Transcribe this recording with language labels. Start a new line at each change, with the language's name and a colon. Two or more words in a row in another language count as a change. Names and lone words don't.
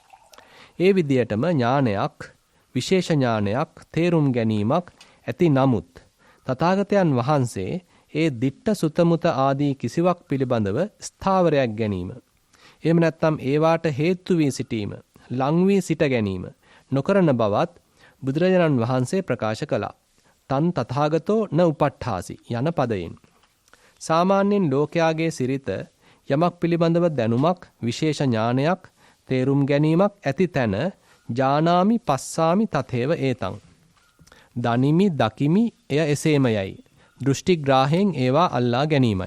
Sinhala: ඒ විදියටම ඥානයක්, විශේෂ ඥානයක්, තේරුම් ගැනීමක් ඇති නමුත් තථාගතයන් වහන්සේ ඒ
Pali: දිට්ඨ සුතමුත
Sinhala: ආදී කිසිවක් පිළිබඳව ස්ථාවරයක් ගැනීම, එහෙම නැත්නම් ඒවාට හේතු වී සිටීම, ලං වී සිට ගැනීම නොකරන බවත් බුදුරජාණන් වහන්සේ ප්‍රකාශ කළා.
Pali: තන් තථාගතෝ න උපට්ඨාසි
Sinhala: යන පදයෙන්. සාමාන්‍යයෙන් ලෝකයාගේ සිරිත යමක් පිළිබඳව දැනුමක්, විශේෂ ඥානයක්, තේරුම් ගැනීමක් ඇති තැන
Pali: ජානාමි පස්සාමි තතේව ඒතං.
Sinhala: දනිමි, දකිමි, එය එසේමයයි. දෘෂ්ටිග්‍රාහයෙන් ඒවා අල්ලා ගැනීමයි.